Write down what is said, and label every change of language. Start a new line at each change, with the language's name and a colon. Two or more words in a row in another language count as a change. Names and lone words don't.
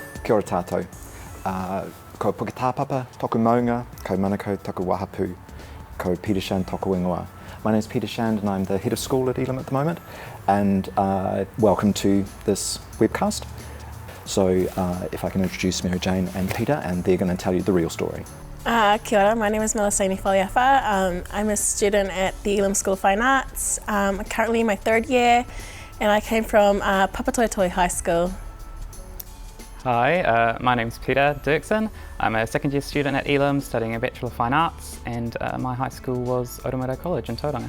Māori: Kia ora tātou. Ko Puke Tāpapa, toku maunga, ko Manukau, toku wahapu, ko Peter Shand, toku ingoa.
English: My name is Peter Shand and I'm the head of school at Elam at the moment, and welcome to this webcast. So if I can introduce Mary Jane and Peter, and they're going to tell you the real story.
Māori: Kia ora,
English: my name is Melisani Faliafa. I'm a student at the Elam School of Fine Arts. I'm currently in my third year, and I came from Papatoetoe High School. Hi, my name's Peter Dirksen. I'm a second year student at Elam studying a Bachelor of Fine Arts, and my high school was Oromoto College in Tauranga.